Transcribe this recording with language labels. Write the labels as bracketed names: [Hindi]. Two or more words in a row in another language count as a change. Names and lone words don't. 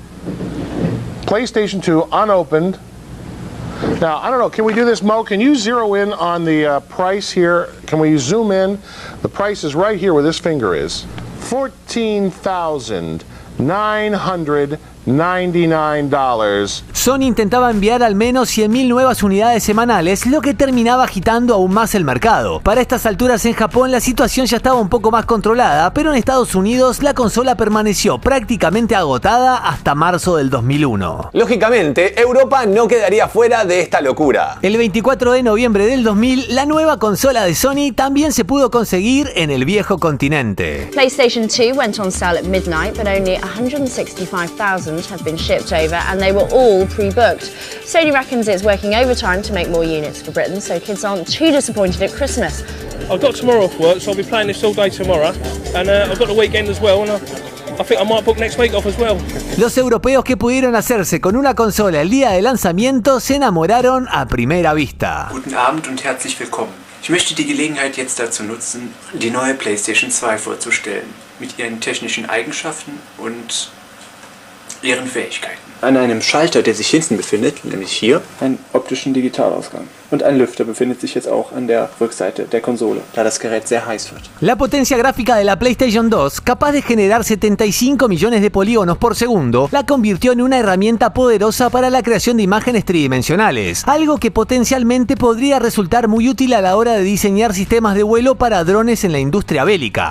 [English] PlayStation 2 unopened. Now, I don't know, can we do this, Mo? Can you zero in on the price here? Can we zoom in? The price is right here where this finger is. $14,999. [Spanish] Sony intentaba enviar al menos 100.000 nuevas unidades semanales, lo que terminaba agitando aún más el mercado. Para estas alturas en Japón la situación ya estaba un poco más controlada, pero en Estados Unidos la consola permaneció prácticamente agotada hasta marzo del 2001. Lógicamente, Europa no quedaría fuera de esta locura. El 24 de noviembre del 2000, la nueva consola de Sony también se pudo conseguir en el viejo continente. [English] PlayStation 2 went on sale at midnight, but only 165,000 have been shipped over, and they were all pre-booked. Sony reckons it's working overtime to make more units for Britain, so kids aren't too disappointed at Christmas. I've got tomorrow off work, so I'll be playing this all day tomorrow, and I've got the weekend as well, and I think I might book next week off as well. [Spanish] Los europeos que pudieron hacerse con una consola el día de lanzamiento se enamoraron a primera vista. [German] Guten Abend und herzlich willkommen. Ich möchte die Gelegenheit jetzt dazu nutzen, die neue PlayStation 2 vorzustellen, mit ihren technischen Eigenschaften und ihren Fähigkeiten. an einem Schalter, der sich hinten befindet, nämlich hier, einen optischen Digitalausgang. Und ein Lüfter befindet sich jetzt auch an der Rückseite der Konsole, da das Gerät sehr heiß wird. [Spanish] La potencia gráfica de la PlayStation 2, capaz de generar 75 millones de polígonos por segundo, la convirtió en una herramienta poderosa para la creación de imágenes tridimensionales, algo que potencialmente podría resultar muy útil a la hora de diseñar sistemas de vuelo para drones en la industria bélica.